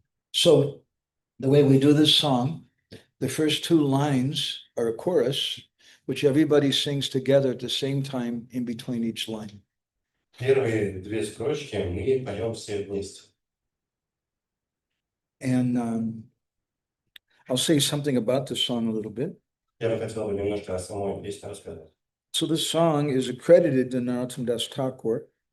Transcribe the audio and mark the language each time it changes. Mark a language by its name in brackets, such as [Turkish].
[English] So the way we do this song, the first two lines are a chorus, which everybody sings together at the same time in between each line. [Russian] Первые две строчки мы поем все вместе. [English] And I'll say something about the song a little bit. [Russian] Я бы хотел бы немножко о самой песне рассказать. [English] So this song is accredited to Narottam Das Thakur.